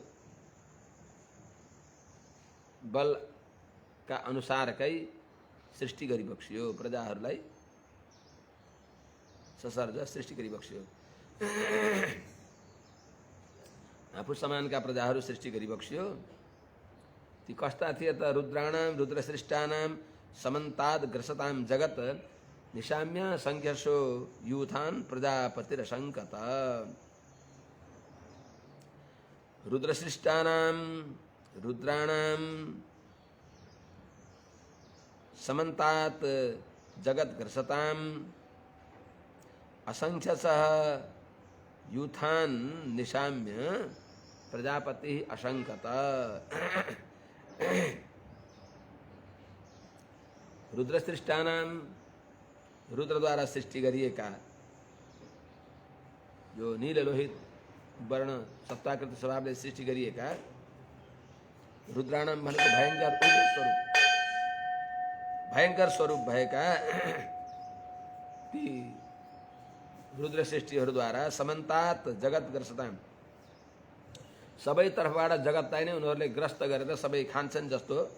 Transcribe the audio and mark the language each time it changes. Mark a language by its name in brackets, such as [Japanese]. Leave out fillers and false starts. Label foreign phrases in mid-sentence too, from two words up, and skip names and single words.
[Nepali] बलका अनुसारकै सृष्टि गरिबक्सियो, प्रजाहरूलाई ससर्ज सृष्टि गरिबक्सियो। आफू समानका प्रजाहरू सृष्टि गरिबक्सियो। ती कस्ता थिए त? [Sanskrit] रुद्राणाम रुद्रसृष्टानां समन्ताद ग्रसताम जगत निशाम्य संख्यसो यूथान प्रजापतिरशंकत। रुद्रसृष्टानां रुद्राणां समन्तात जगत ग्रसताम असंख्यसः यूथान निशाम्य प्रजापति अशंकत। [Nepali] रुद्रसृष्टानां रुद्र द्वारा सृष्टि गरिएका जो नीललोहित वर्ण सत्ताकृत स्वभावले सृष्टि गरिएका रुद्राणाम भनेको भयंकर स्वरूप भएका ती रुद्र सृष्टिहरूद्वारा [Sanskrit] समन्तात जगत ग्रसताम [Nepali] सबै तर्फबाट जगतलाई नै उनीहरूले ग्रस्त गरेर सबै खान्छन् जस्तो